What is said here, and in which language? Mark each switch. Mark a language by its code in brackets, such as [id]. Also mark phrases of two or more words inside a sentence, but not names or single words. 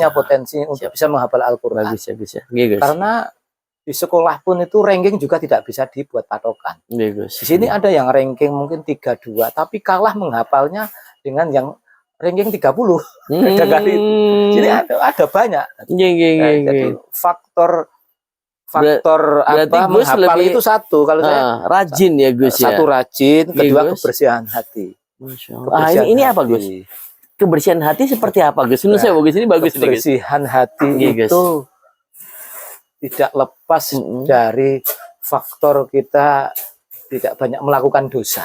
[id] punya potensi untuk Siap. bisa menghafal Al-Quran. Bagus ya Gus ya. Nggih, Gus. Karena di sekolah pun itu ranking juga tidak bisa dibuat patokan. Nggih, Gus. Di sini ada yang ranking mungkin 32, tapi kalah menghafalnya dengan yang ranking 30. Beda kali itu. Jadi ada banyak. [jv] Nggih, nggih, [id] Nah, nggih, jadi nggih. faktor berarti apa Gus menghafal lebih- itu satu. Kalau saya Rajin ya Gus ya. satu rajin, Iya, kedua Gus. kebersihan hati. [ar] Masya Allah. [id] Kebersihan Ini apa hati. Gus? Kebersihan hati seperti apa Gus? Menurut Nah, saya bagus, ini bagus ini Gus. Kebersihan hati Iya, Gus. itu tidak lepas dari faktor kita tidak banyak melakukan dosa.